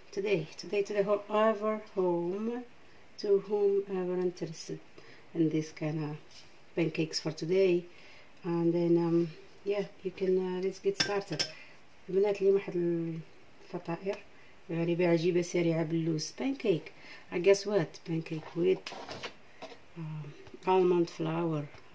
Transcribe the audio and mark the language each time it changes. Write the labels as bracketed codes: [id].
[en] Today to whoever whomever interested in this kind of pancakes for today. And then yeah, you can let's get started. [ar] البنات اليوم واحد الفطائر غريبة عجيبة سريعة باللوز. [en] Pancake. I guess what? Pancake with almond flour.